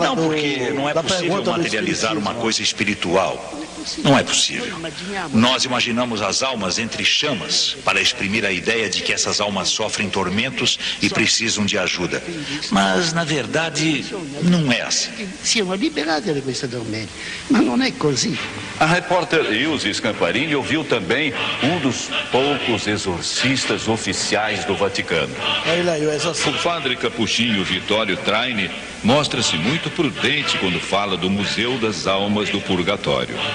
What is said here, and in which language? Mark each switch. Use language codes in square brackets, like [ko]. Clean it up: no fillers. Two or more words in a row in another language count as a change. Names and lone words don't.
[pt] Não, porque não é possível materializar uma coisa espiritual. Não é possível. Nós imaginamos as almas entre chamas para exprimir a ideia de que essas almas sofrem tormentos e precisam de ajuda. Mas, na verdade, não é assim. [it] Siano liberati da questa tormenta, ma non è così. [pt] A repórter Ilse Scamparini ouviu também um dos poucos exorcistas oficiais do Vaticano. Olha aí, o exorcista. O padre capuchinho Vittorio Traini mostra-se muito prudente quando fala do Museu das Almas do Purgatório.